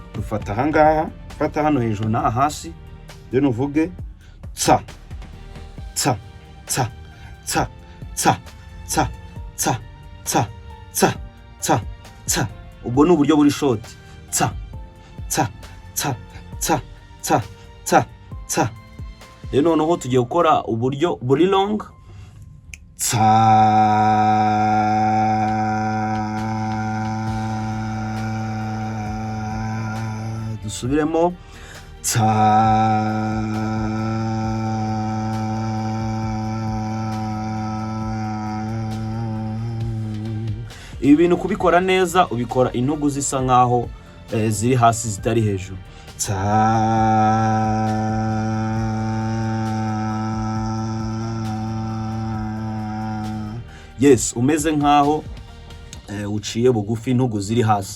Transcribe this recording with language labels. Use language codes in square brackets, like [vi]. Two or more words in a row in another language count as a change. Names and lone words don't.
[rw] Dufata ahangaha, fata hano hejuru na hasi, rero nuvuge tsa tsa tsa tsa tsa tsa tsa tsa tsa tsa tsa. Ubwo ni uburyo buri short. Tsa tsa tsa tsa tsa tsa tsa. Rero noneho tugiye gukora uburyo buri long. Tsa dusubiremo. Tsa ibi bintu kubikora neza, ubikora intugu zisa nkaho ziri hasi zitari hejuru. Yes, umeze nkaho uciye bugufi, intugu ziri hasi.